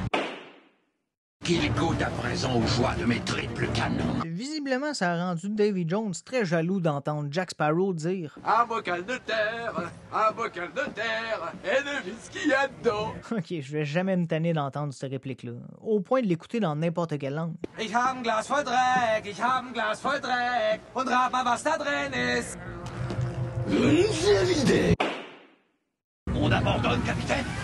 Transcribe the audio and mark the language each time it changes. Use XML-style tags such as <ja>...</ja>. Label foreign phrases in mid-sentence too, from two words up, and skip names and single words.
<fr>Qu'il goûte à présent aux joies de mes triples canons. Visiblement, ça a rendu Davy Jones très jaloux d'entendre Jack Sparrow dire « Un bocal de terre, et devine ce qu'il y a dedans. Ok, je vais jamais me tanner d'entendre cette réplique-là, au point de l'écouter dans n'importe quelle langue.</fr> <de>Ich hab ein Glas voll Dreck, ich hab ein Glas voll Dreck und rat mal, was da drin ist.</de> <fr>On abandonne, capitaine?</fr>